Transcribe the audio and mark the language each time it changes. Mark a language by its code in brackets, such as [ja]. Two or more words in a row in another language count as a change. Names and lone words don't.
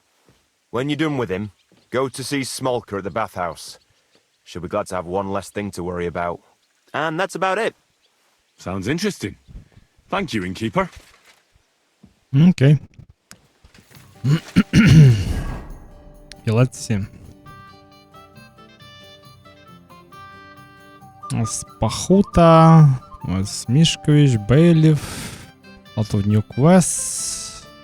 [en] When you're done with him, go to see Smolka at the bathhouse. She'll be glad to have one less thing to worry about. And that's about it. Sounds interesting. Thank you, innkeeper. Okay. Okay, let's see. [ru] У нас Пахута, у нас Мишкович, Бейлиф, [en] lot of new quests.